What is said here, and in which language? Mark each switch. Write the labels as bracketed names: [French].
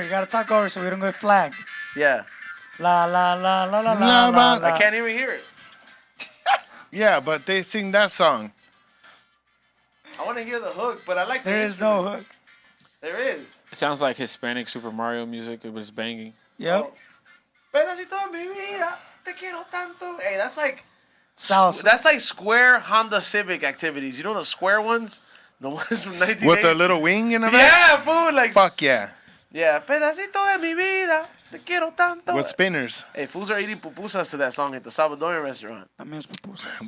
[English] You gotta talk over so we don't get flagged. Yeah. La la la la la la la. I can't even hear it. Yeah, but they sing that song. I want to hear the hook, but I like There is no hook. There is. It sounds like Hispanic Super Mario music. It was banging. Yep. [Spanish] Pedacito de mi vida, te quiero tanto. [English] Hey, that's like Salsa. That's like square Honda Civic activities. You know the square ones? The ones from 1980? With the little wing in the back? Yeah, fool. Like, fuck yeah. [Spanish] Yeah, pedacito de mi vida, te quiero tanto. [English] With spinners. Hey, fools are eating pupusas to that song at the Salvadorian restaurant. That means pupusas.